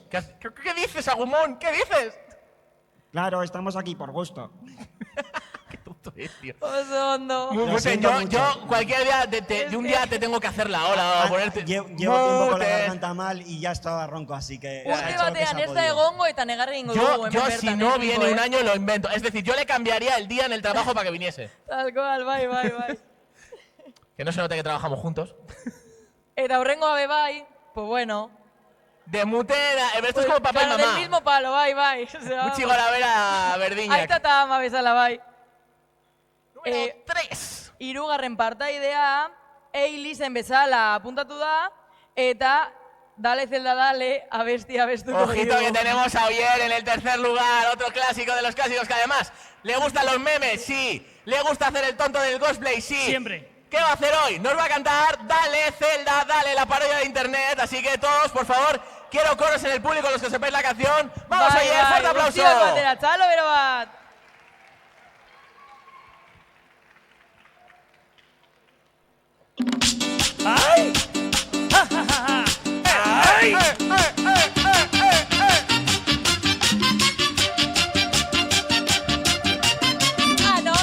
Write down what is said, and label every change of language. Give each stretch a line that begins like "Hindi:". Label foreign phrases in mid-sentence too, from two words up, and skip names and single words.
Spanish: ¿Qué dices, Agumon? ¿Qué dices? Claro, estamos aquí por gusto. Qué tonto es, tío.
Basque: Osondo.
Spanish: Muten, siento mucho. yo cualquier día, de un día te tengo que hacer la ola, o ponerte... Llevo tiempo con la Muten. garganta mal y ya estaba ronco, así que... se ha
Basque: Urte
Spanish: hecho lo que se
Basque: batean
Spanish: ha
Basque: ez da
Spanish: podido.
Basque: egongo eta negarri egingo dugu.
Spanish: Yo
Basque: hemen
Spanish: si
Basque: bertan,
Spanish: no viene
Basque: tipo,
Spanish: un año lo invento. Es decir, yo le cambiaría el día en el trabajo para que viniese. Tal cual,
Basque: bai.
Spanish: Que no se note que trabajamos juntos.
Basque: Eta hurrengoa be bai,
Spanish: pues bueno. De mutera, esto es como papá Claro, y mamá. del mismo palo, bai. O sea,
Basque: Gutxi gora bera berdinak. Aita eta ama bezala, bai.
Spanish: Número 3.
Basque: Hirugarren partaidea, Eilisen bezala apuntatu da, eta Dale Zelda Dale abesti abestuko
Spanish: Ojito que tenemos a Oyer en el tercer lugar, otro clásico de los clásicos que además le gustan los memes, sí. Le gusta hacer el tonto del cosplay, sí. Siempre. ¿Qué va a hacer hoy? Nos va a cantar Dale Zelda Dale, la parodia de internet. Así que todos, por favor, quiero coros en el público, los que sepáis la canción. ¡Vamos, Oyer! ¡Fuerte aplauso!
Basque: Guztiok batera, txalo bero bat. ¡Ay! ¡Ja, ja, ja, ja! ¡Ay!
Spanish: Ah, no.